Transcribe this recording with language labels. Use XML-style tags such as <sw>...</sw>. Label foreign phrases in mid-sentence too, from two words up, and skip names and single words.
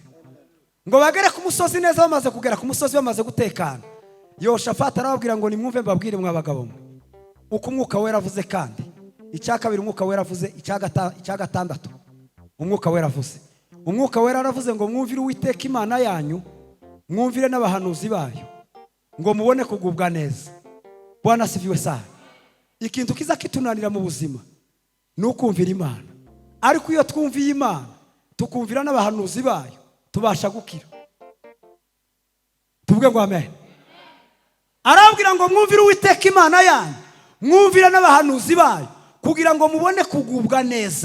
<rn>Ngo bagere ku musozi neza, bamaze kugera ku musozi bamaze gutekana, Yehoshafati arababwira ngo nimwumve mbabwire mwabagabo mwe uko umwuka wera avuze. Kandi icya kabiri umwuka wera avuze, icya gatandatu umwuka wera avuze. Umwuka wera aravuze ngo mwumvire Uwiteka Imana yanyu, mwumvire n'abahanuzi bayo, ngo mubone kugubwa neza.</rn> <sw>Bwana asifiwe sana.</sw> <rn>Ikintu kiza kitunanira mu buzima ni ukumvira Imana, ariko iyo twumviye Imana tukumvira n'abahanuzi bayo tubasha gukira. Tuvuge ngo amen. Arabwira ngo mwumvire Uwiteka Imana yanyu, mwumvire n'abahanuzi bayo, kugira ngo mubone kugubwa neza.</rn>